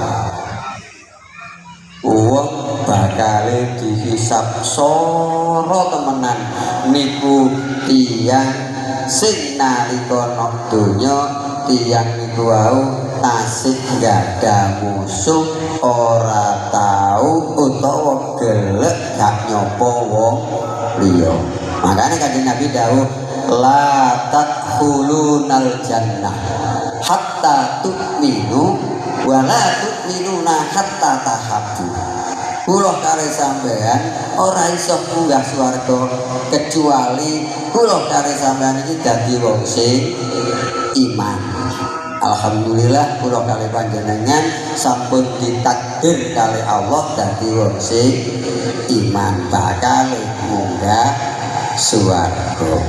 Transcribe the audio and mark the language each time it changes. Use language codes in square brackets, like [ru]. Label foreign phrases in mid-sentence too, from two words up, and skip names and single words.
[jv] Wong bakale dihisab soro temenan niku tiyang sing nalika ana donya tiyang niku wau tasih gadah musuh, ora tau utawa gelek gak nyopo wong liya. Makane Kanjeng Nabi dawuh [ar] لا تدخلون الجنة حتى تؤمنوا ولا تؤمنون حتى تحابوا. [jv] Kula kare sampean ora iso munggah swarga kecuali kula kare sampean iki dadi wong sing iman. Alhamdulillah kula kali panjenengan sampun ditakdir kali Allah dadi wong sing iman bakal munggah swarga.